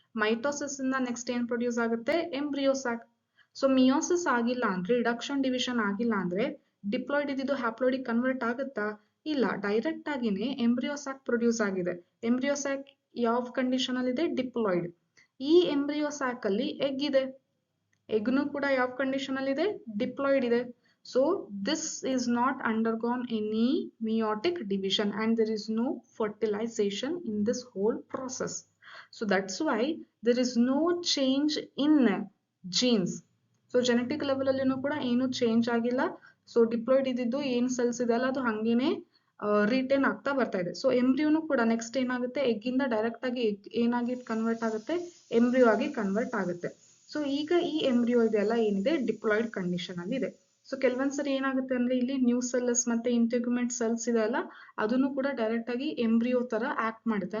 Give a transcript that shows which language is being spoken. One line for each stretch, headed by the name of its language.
Kannada: Mitosis ಇಂದ next ಏನ್ produce ಆಗುತ್ತೆ ಎಂಬ್ರಿಯೋ ಸ್ಯಾಕ್. ಸೊ ಮಿಯೋಸಿಸ್ ಆಗಿಲ್ಲ ಅಂದ್ರೆ ರಿಡಕ್ಷನ್ ಡಿವಿಷನ್ ಆಗಿಲ್ಲ ಅಂದ್ರೆ ಡಿಪ್ಲಾಯ್ಡ್ ಇದ್ದಿದ್ದು ಹ್ಯಾಪ್ಲಾಯ್ಡಿಗೆ ಕನ್ವರ್ಟ್ ಆಗುತ್ತಾ? ಇಲ್ಲ, ಡೈರೆಕ್ಟ್ ಆಗಿನೇ ಎಂಬ್ರಿಯೋ ಸ್ಯಾಕ್ ಪ್ರೊಡ್ಯೂಸ್ ಆಗಿದೆ. ಎಂಬ್ರಿಯೋ ಸ್ಯಾಕ್ ಯಾವ ಕಂಡೀಷನ್ ಅಲ್ಲಿ ಇದೆ ಡಿಪ್ಲಾಯ್ಡ್. ಈ ಎಂಬ್ರಿಯೋ ಸ್ಯಾಕ್ ಅಲ್ಲಿ ಎಗ್ ಇದೆ. ಎಗ್ನು ಕೂಡ ಯಾವ ಕಂಡೀಷನ್ ಅಲ್ಲಿ ಇದೆ ಡಿಪ್ಲಾಯ್ಡ್ ಇದೆ.
English: So this is not undergone any meiotic division and there is no fertilization in this whole process. So that's why there is no change in genes. So genetic level
Kannada: allinu kuda ಏನು change ಆಗಿಲ್ಲ. So diploid ಇದ್ದಿದ್ದು ಏನು cells ಇದೆ ಅಲ್ಲ ಅದು ಹಂಗೇನೆ retain ಆಗ್ತಾ ಬರ್ತಾ ಇದೆ. ಸೊ ಎಂಬ್ರಿಯೋನು ಕೂಡ ನೆಕ್ಸ್ಟ್ ಏನಾಗುತ್ತೆ ಎಗ್ ಇಂದ ಡೈರೆಕ್ಟ್ ಆಗಿ ಎಗ್ ಏನಾಗಿ ಕನ್ವರ್ಟ್ ಆಗುತ್ತೆ ಎಂಬ್ರಿಯೋ ಆಗಿ ಕನ್ವರ್ಟ್ ಆಗುತ್ತೆ. ಸೊ ಈಗ ಈ ಎಂಬ್ರಿಯೋ ಇದೆಲ್ಲ ಏನಿದೆ ಡಿಪ್ಲಾಯ್ಡ್ ಕಂಡೀಷನ್ ಅಲ್ಲಿ ಇದೆ. ಸೊ ಕೆಲವೊಂದ್ಸರಿ ಏನಾಗುತ್ತೆ ಅಂದ್ರೆ ಇಲ್ಲಿ ನ್ಯೂ ಸೆಲ್ಸ್ ಮತ್ತೆ ಇಂಟಿಗ್ಯುಮೆಂಟ್ ಸೆಲ್ಸ್ ಇದೆ ಅಲ್ಲ ಅದನ್ನು ಕೂಡ ಡೈರೆಕ್ಟ್ ಆಗಿ ಎಂಬ್ರಿಯೋ ತರ ಆಕ್ಟ್ ಮಾಡುತ್ತೆ.